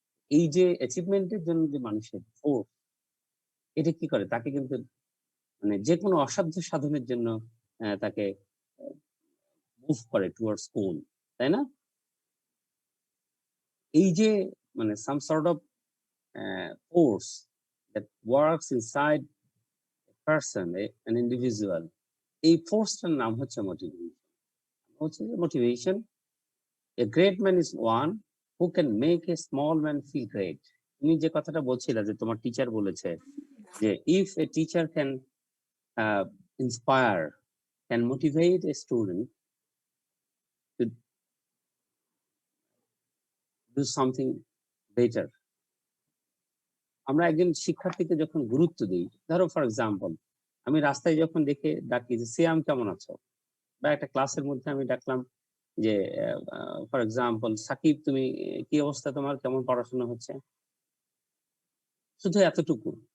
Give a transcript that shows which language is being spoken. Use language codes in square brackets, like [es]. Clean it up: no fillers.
[bn] এই যে অ্যাচিভমেন্টের জন্য যে মানুষের ফোর্স, এটা কি করে তাকে কিন্তু মানে যে কোনো অসাধ্য সাধনের জন্য তাকে মুভ করে টুয়ার্ডস গোল, তাই না? এই যে মানে [en] some sort of force that works inside a person, an individual, [bn] এই ফোর্সটার নাম হচ্ছে motivation. [en] A great man is one who can make a small man feel great. [bn] তুমি যে কথাটা বলছিলে যে তোমার টিচার বলেছে যে [en] if a teacher can inspire, can motivate a student to do something better, [bn] আমরা একজন শিক্ষার্থীকে যখন গুরুত্ব দিই, ধরো ফর এক্সাম্পল আমি রাস্তায় যখন দেখে ডাকি যে সিয়াম কেমন আছো, বা একটা ক্লাসের মধ্যে আমি ডাকলাম যে ফর এক্সাম্পল সাকিব তুমি কি অবস্থা, তোমার কেমন পড়াশোনা হচ্ছে, শুধু এতটুকু।